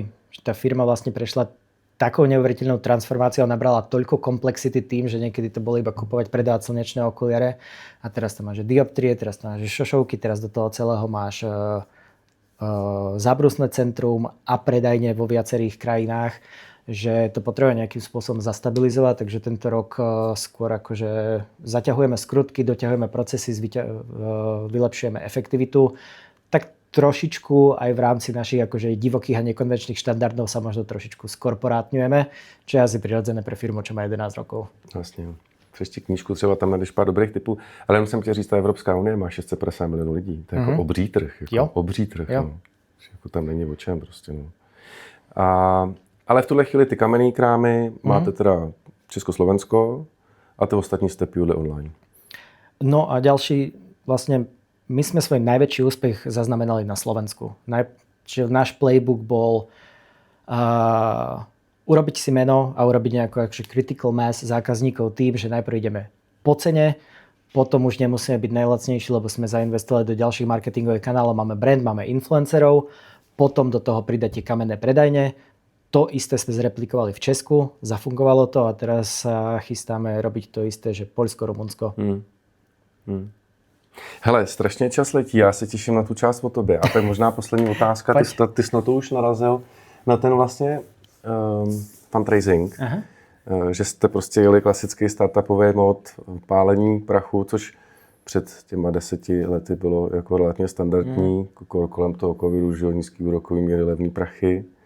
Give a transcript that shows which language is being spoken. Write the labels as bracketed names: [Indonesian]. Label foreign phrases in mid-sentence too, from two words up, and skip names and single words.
[Slovak] Že tá firma vlastne prešla takou neuveriteľnou transformáciou, nabrala toľko komplexity tým, že niekedy to bolo iba kupovať, predávať slnečné okuliare a teraz tam máš dioptrie, teraz tam máš šošovky, teraz do toho celého máš zábrusné centrum a predajne vo viacerých krajinách, že to potrebuje nejakým spôsobom zastabilizovať, takže tento rok skôr akože zaťahujeme skrutky, doťahujeme procesy, vylepšujeme efektivitu. Tak trošičku aj v rámci našich akože divokých a nekonvenčných štandardov sa možno trošičku skorporátňujeme, čo je asi prirodzené pre firmu, čo má 11 rokov. [Czech] Vlastně. Přečti knížku, třeba tam najdeš pár dobrých typů. Ale jenom jsem chtěl říct, ta Evropská unie má 650 milionů lidí. To je jako obří trh. Obří trh. No. Jako tam není o čem prostě. No. Ale v tuhle chvíli ty kamenný krámy máte teda Československo a ty ostatní jste [English] purely online. [Slovak] No a ďalší, vlastne my sme svoj najväčší úspech zaznamenali na Slovensku. Čiže náš playbook bol urobiť si meno a urobiť nejakú akože [English] critical mass [Slovak] zákazníkov tým, že najprv ideme po cene, potom už nemusíme byť najlacnejší, lebo sme zainvestovali do ďalších marketingových kanálov, máme brand, máme influencerov, potom do toho pridáte kamenné predajne. To isté sme zreplikovali v Česku, zafungovalo to a teraz sa chystáme robiť to isté, že Poľsko, Rumunsko. [Czech] Hele, strašně čas letí, já se těším na tu část o tobě. A tak možná poslední otázka, ty jsi na to už narazil, na ten vlastně fundraising, že jste prostě jeli klasický startupový mod, pálení prachu, což před těma 10 lety bylo jako relativně standardní, kolem toho covidu, že nízký úrokový míry, levný prachy.